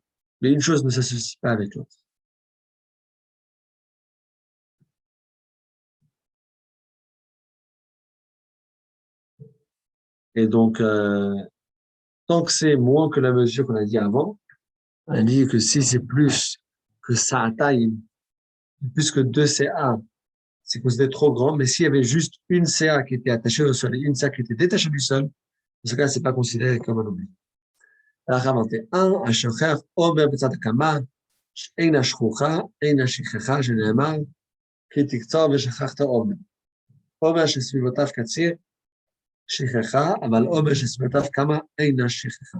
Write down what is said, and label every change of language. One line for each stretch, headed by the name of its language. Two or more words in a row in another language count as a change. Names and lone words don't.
French: Mais une chose ne s'associe pas avec l'autre. Et donc, tant que c'est moins que la mesure qu'on a dit avant, on a dit que si c'est plus que sa taille, plus que 2 CA, c'est considéré trop grand. Mais s'il y avait juste une CA qui était attachée au sol et une CA qui était détachée du sol, dans ce cas, c'est pas considéré comme un oubli.
Hebrew: הלכה 21, השוכח עובר בצד הקמה, שאין השכוחה, אין השכחה, שנאמר, כי תקצור ושכחת עומר. עומר שסביבותיו קציר, שכחה, אבל עומר שסביבותיו קמה, אין השכחה.